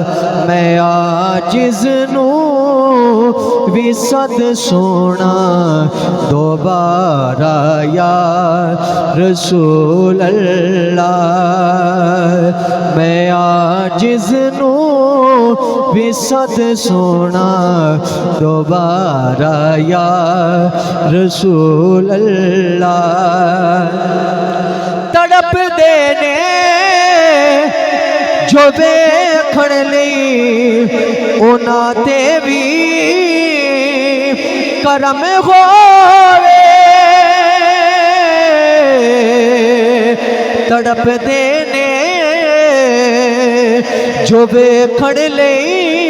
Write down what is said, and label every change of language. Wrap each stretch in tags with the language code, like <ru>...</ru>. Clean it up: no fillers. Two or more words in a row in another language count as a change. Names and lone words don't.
<pa>میں عاجز نوں وی صد سونا دوبارہ</pa> <ar>یا رسول اللہ.</ar> <pa>میں عاجز نوں وی صد سونا دوبارہ</pa> <ar>یا رسول اللہ.</ar> <pa>ਤੜਪ ਦੇ ਨੇ ਜੋ ਵੇਖਣ ਲਈ ਉਹਨਾਂ ਤੇ ਵੀ ਕਰਮ ਹੋਵੇ ਤੜਪਦੇ ਨੇ ਜੋ ਵੇਖਣ ਲਈ</pa>